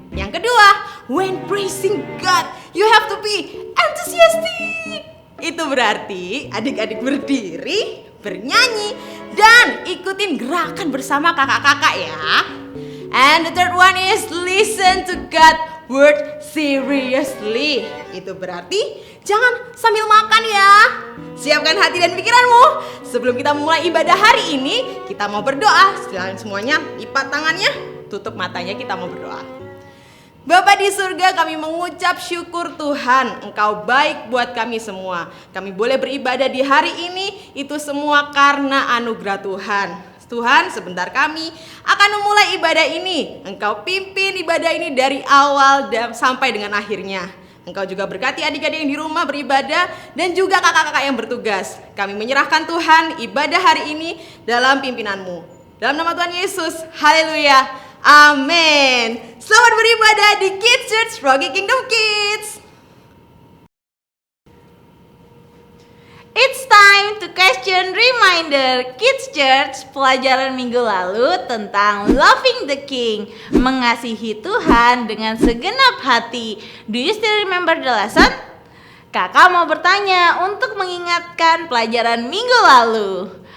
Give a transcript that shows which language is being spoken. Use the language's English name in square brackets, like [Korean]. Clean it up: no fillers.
[Indonesian] Yang kedua, [English] when praising God, you have to be enthusiastic. [Indonesian] Itu berarti adik-adik berdiri, bernyanyi, dan ikutin gerakan bersama kakak-kakak ya. [English] And the third one is listen to God word seriously. [Indonesian] Itu berarti jangan sambil makan ya. Siapkan hati dan pikiranmu. Sebelum kita mulai ibadah hari ini, kita mau berdoa. Silakan semuanya lipat tangannya, tutup matanya, kita mau berdoa. Bapa di surga, kami mengucap syukur Tuhan, Engkau baik buat kami semua. Kami boleh beribadah di hari ini, itu semua karena anugerah Tuhan. Tuhan, sebentar kami akan memulai ibadah ini. Engkau pimpin ibadah ini dari awal dan sampai dengan akhirnya. Engkau juga berkati adik-adik yang di rumah beribadah dan juga kakak-kakak yang bertugas. Kami menyerahkan Tuhan ibadah hari ini dalam pimpinan-Mu. Dalam nama Tuhan Yesus, haleluya. Amin. Selamat beribadah di Kids Church Rocky Kingdom Kids. [English] It's time to question reminder. [Indonesian] Kids Church, pelajaran minggu lalu tentang loving the King, mengasihi Tuhan dengan segenap hati. [English] Do you still remember the lesson? [Indonesian] Kakak mau bertanya untuk mengingatkan pelajaran minggu lalu.